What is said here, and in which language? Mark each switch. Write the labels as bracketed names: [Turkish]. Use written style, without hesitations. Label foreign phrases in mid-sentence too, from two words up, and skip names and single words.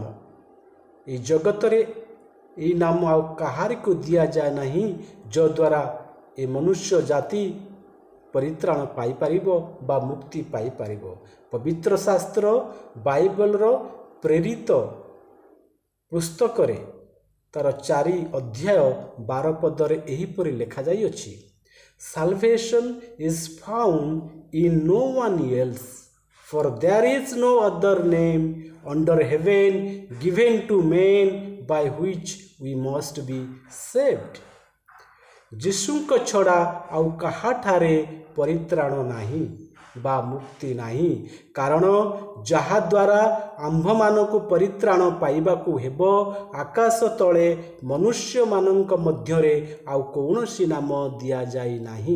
[Odia] ଏହି ଜଗତରେ ଏହି ନାମ ଆଉ କାହାରିକୁ ଦିଆଯାଏ ନାହିଁ ଯଦ୍ୱାରା ଏ ମନୁଷ୍ୟ ଜାତି ପରିତ୍ରାଣ ପାଇପାରିବ ବା ମୁକ୍ତି ପାଇପାରିବ। ପବିତ୍ର ଶାସ୍ତ୍ର ବାଇବଲର ପ୍ରେରିତ ପୁସ୍ତକରେ ତାର 4 ଅଧ୍ୟାୟ 12 ପଦରେ ଏହିପରି ଲେଖାଯାଇଅଛି। [English] Salvation is found in no one else, for there is no other name under heaven given to men by which we must be saved। [Odia] ଯୀଶୁଙ୍କ ଛଡ଼ା ଆଉ କାହାଠାରେ ପରିତ୍ରାଣ ନାହିଁ ବା ମୁକ୍ତି ନାହିଁ। କାରଣ ଯାହାଦ୍ୱାରା ଆମ୍ଭମାନଙ୍କୁ ପରିତ୍ରାଣ ପାଇବାକୁ ହେବ ଆକାଶ ତଳେ ମନୁଷ୍ୟମାନଙ୍କ ମଧ୍ୟରେ ଆଉ କୌଣସି ନାମ ଦିଆଯାଇ ନାହିଁ।